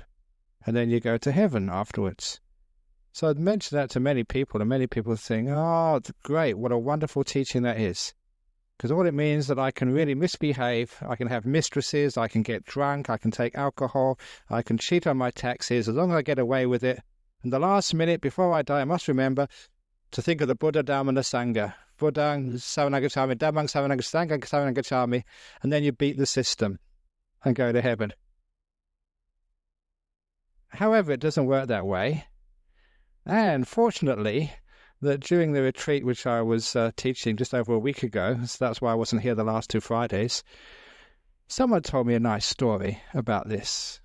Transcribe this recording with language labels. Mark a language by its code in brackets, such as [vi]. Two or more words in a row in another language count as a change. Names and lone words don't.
[en] And then you go to heaven afterwards. So I'd mentioned that to many people, and many people think, oh, great, what a wonderful teaching that is. Because all it means is that I can really misbehave, I can have mistresses, I can get drunk, I can take alcohol, I can cheat on my taxes, as long as I get away with it. And the last minute before I die, I must remember to think of the Buddha, Dhamma, and the Sangha. [pi] Buddhang saranang gacchami, Dhammang saranang gacchami, Sanghang saranang gacchami, [en] and then you beat the system and go to heaven. However, it doesn't work that way. And fortunately, that during the retreat which I was teaching just over a week ago, so that's why I wasn't here the last 2 Fridays, someone told me a nice story about this.